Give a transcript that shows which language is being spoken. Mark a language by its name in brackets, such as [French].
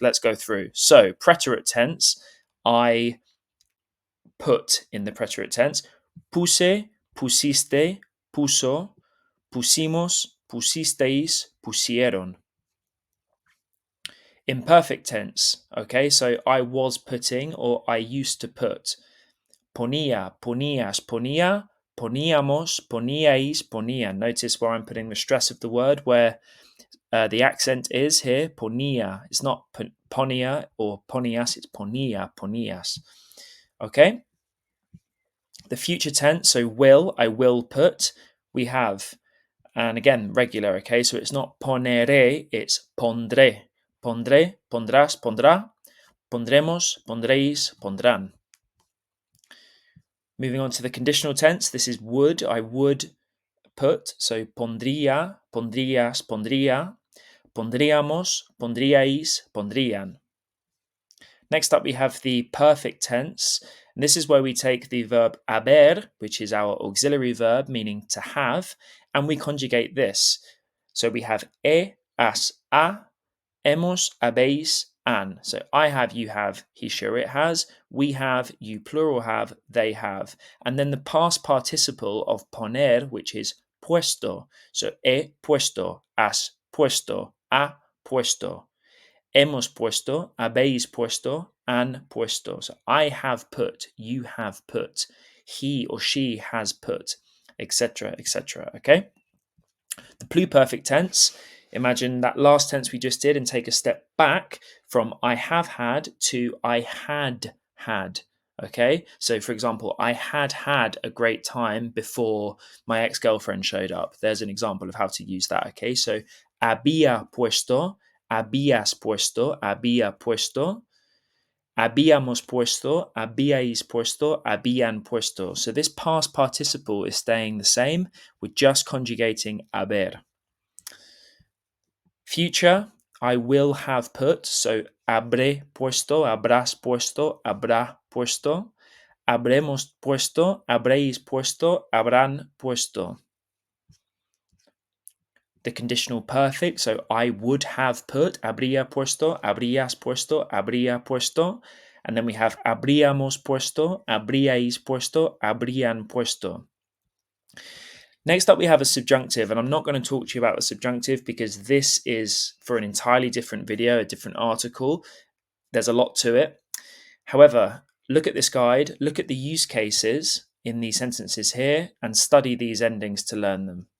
[English] Let's go through. So, preterite tense, I put in the preterite tense. [Spanish] Puse, pusiste, puso, pusimos, pusisteis, pusieron. [English] Imperfect tense, okay, so I was putting or I used to put. [Spanish] Ponía, ponías, ponía, poníamos, poníais, ponían. [English] Notice where I'm putting the stress of the word, where the accent is here, ponía. It's not ponía or ponías, it's ponía, ponías. Okay? The future tense, so will, I will put, we have, and again, regular, okay? So it's not ponere, it's pondré. [Spanish] Pondré, pondrás, pondrá. Pondremos, pondréis, pondrán. [English] Moving on to the conditional tense, this is would, I would put. [Spanish] So pondría, pondrías, pondría. Pondríamos, pondríais, pondrían. [English] Next up, we have the perfect tense. And this is where we take the verb haber, which is our auxiliary verb, meaning to have, and we conjugate this. So we have has, a, hemos, habéis, an. So I have, you have, he, sure, it has, we have, you, plural, have, they have. And then the past participle of poner, which is puesto. [Spanish] So he puesto, has puesto, ha puesto. Hemos puesto, habéis puesto, han puesto. [English] So I have put, you have put, he or she has put, etc., etc. Okay? The pluperfect tense, imagine that last tense we just did and take a step back from I have had to I had had. Okay, so for example, I had had a great time before my ex-girlfriend showed up. There's an example of how to use that. [Spanish] Okay, so había puesto, habías puesto, había puesto, habíamos puesto, habíais puesto, habían puesto. [English] So this past participle is staying the same. We're just conjugating haber. Future, I will have put. [Spanish] So habré puesto, habrás puesto, habrá puesto. Habremos puesto, habréis puesto, habrán puesto. [English] The conditional perfect, so I would have put, [Spanish] habría puesto, habrías puesto, habría puesto. And then we have habríamos puesto, habríais puesto, habrían puesto. [English] Next up, we have a subjunctive, and I'm not going to talk to you about the subjunctive because this is for an entirely different video, a different article. There's a lot to it. However, look at this guide, look at the use cases in these sentences here, and study these endings to learn them.